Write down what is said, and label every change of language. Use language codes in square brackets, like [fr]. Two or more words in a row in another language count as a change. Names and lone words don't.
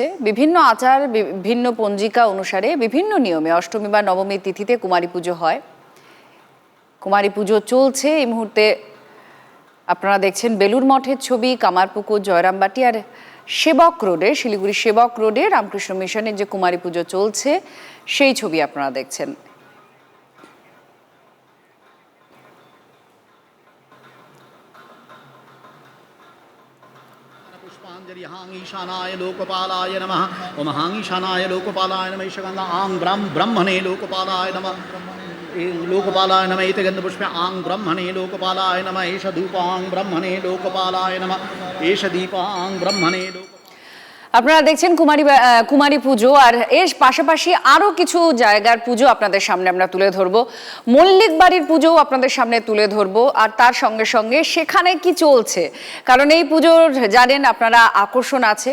[bn] বিভিন্ন আচার, বিভিন্ন পঞ্জিকা অনুসারে বিভিন্ন নিয়মে অষ্টমী বা নবমী তিথিতে কুমারী পুজো হয়। কুমারী পুজো চলছে এই মুহূর্তে। আপনারা দেখছেন বেলুর মঠের ছবি, কামারপুকুর, জয়রামবাটি আর সেবক রোডে, শিলিগুড়ি সেবক রোডে রামকৃষ্ণ মিশনের যে কুমারী পুজো চলছে সেই ছবি আপনারা দেখছেন। [sa] ईशानाय लोकपालाय नमः। ओम हां ईशानाय लोकपालाय नमः। ईशगन्ध आं ब्रह्मणे लोकपालाय नमः। लोकपालाय नमः। एते गन्धपुष्पे आं ब्रह्मणे लोकपालाय नमः। एष धूपां ब्रह्मणे लोकपालाय नमः। एष दीपां ब्रह्मणे लोक। [bn] আপনারা দেখছেন কুমারী পুজো, আর এর পাশাপাশি আরও কিছু জায়গার পুজো আপনাদের সামনে আমরা তুলে ধরবো। মল্লিক বাড়ির পুজো আপনাদের সামনে তুলে ধরবো, আর তার সঙ্গে সঙ্গে সেখানে কি চলছে, কারণ এই পুজোর জানেন আপনারা আকর্ষণ আছে।